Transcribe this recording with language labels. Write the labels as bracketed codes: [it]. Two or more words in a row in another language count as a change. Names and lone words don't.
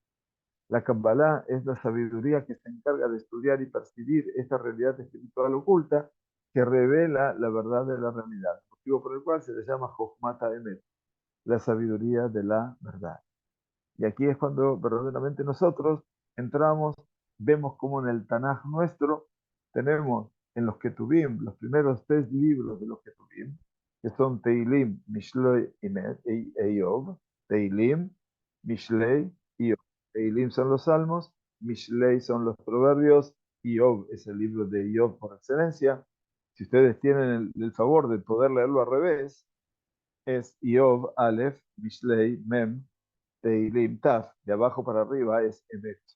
[es] La Kabbalah es la sabiduría que se encarga de estudiar y percibir esta realidad espiritual oculta que revela la verdad de la realidad, motivo por el cual se le llama [he] חכמת אמת, [es] la sabiduría de la verdad. Y aquí es cuando verdaderamente nosotros entramos, vemos como en el Tanaj nuestro tenemos en los Ketuvim, los primeros 3 libros de los Ketuvim, que son Teilim, Mishlei y Eov, Teilim, Mishlei y Eov. Teilim son los salmos, Mishlei son los proverbios, y Eov es el libro de Eov por excelencia. Si ustedes tienen el favor de poder leerlo al revés, es Eov, Aleph, Mishlei, Mem, Teilim, Taf, de abajo para arriba es Emet.